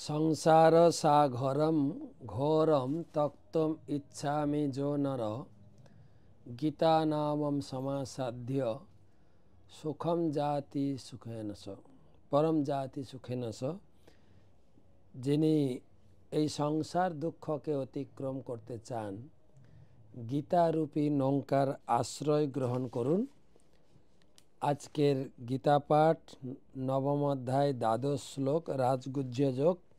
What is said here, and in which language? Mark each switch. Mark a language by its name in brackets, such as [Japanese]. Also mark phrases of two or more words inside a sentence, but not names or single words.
[Sanskrit] संसार सागरम घोरम तक्तम इच्छामि जो नर गीता नामम समासाध्य सुखम जाति सुखेन स परम जाति सुखेन स। [Bangla] যিনি এই সংসার দুঃখকে অতিক্রম করতে চান গীতারূপী নৌকার আশ্রয় গ্রহণ করুন। আজকের গীতা পাঠ নবম অধ্যায় দ্বাদশ শ্লোক রাজগুহ্য যোগ।